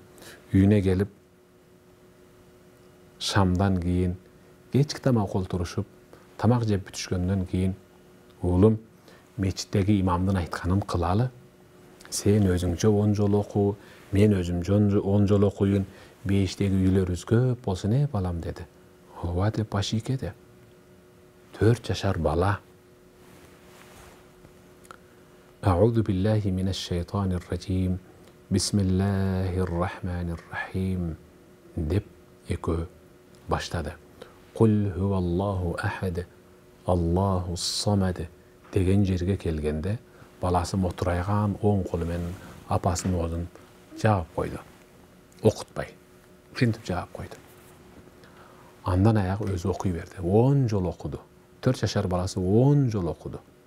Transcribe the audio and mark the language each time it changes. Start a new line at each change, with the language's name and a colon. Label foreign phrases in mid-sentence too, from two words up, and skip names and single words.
Kyrgyz: Үйүнө келип шамдан кийин кечки тамак олтурушуп тамак жеп бүтүшкөндөн кийин уулум мечиттеги имамдын айтканын кылалы. Сен өзүңчө 10 жол оку, мен өзүм 10 жол окуйун, бейиштеги үйлөрүбүз көп болсун балам деди. Ооба деп башы ийкеди. 4 жашар бала.
Arabic: أعوذ بالله من الشيطان الرجيم. بسم الله الرحمن الرحيم
Kyrgyz: деп экөө баштады.
Arabic: قل هو الله أحد. الله الصمد
Kyrgyz: деген жерге келгенде баласы мотурайган оң колу менен апасынын оозун жаап койду. Окутпай. Ушинтип жаап койду. Андан аяк өзү окуй берди. 10 жол окуду. 4 жашар баласы 10 жол окуду.